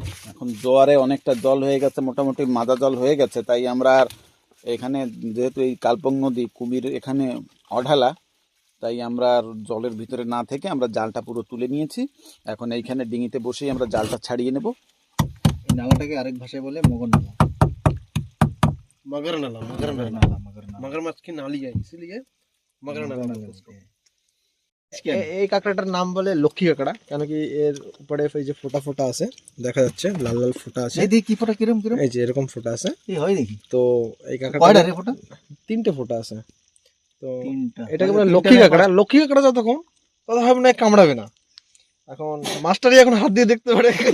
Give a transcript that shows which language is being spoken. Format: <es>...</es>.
<bn>এখন জোয়ারে অনেকটা জল হয়ে গেছে, মোটামুটি মাজা জল হয়ে গেছে। তাই আমরা আর এখানে, যেহেতু এই কালপং নদী, কুমির এখানে অঢালা, তাই আমরা আর জলের ভিতরে না থেকে আমরা জালটা পুরো তুলে নিয়েছি। এখন এইখানে ডিঙিতে বসেই আমরা জালটা ছাড়িয়ে নেব। এই নালাটাকে আরেক ভাষায় বলে মগর নালা।</bn> <hi>मगर नाला, मगर नाला, मगरमच्छ की नाली है, इसलिए मगर नाला बोलते हैं उसको।</hi> <bn>এই কাঁকড়াটার নাম বলে লক্ষ্মী কাঁকড়া, কেন কি এর উপরে এই যে ফোঁটা ফোঁটা আছে দেখা যাচ্ছে, লাল লাল ফোঁটা আছে। এই দেখি কি ফোঁটা, কিরম কিরম, এই যে এরকম ফোঁটা আছে। এই হয় দেখি। তো এই কাঁকড়াটা কয়টা রে ফোঁটা? 3টে ফোঁটা আছে। তো তিনটা। এটাকে বলে লক্ষ্মী কাঁকড়া। লক্ষ্মী কাঁকড়া যতক্ষণ ততক্ষণ না কামড়াবে না। এখন মাস্টারই এখন হাত দিয়ে দেখতে পারে</bn>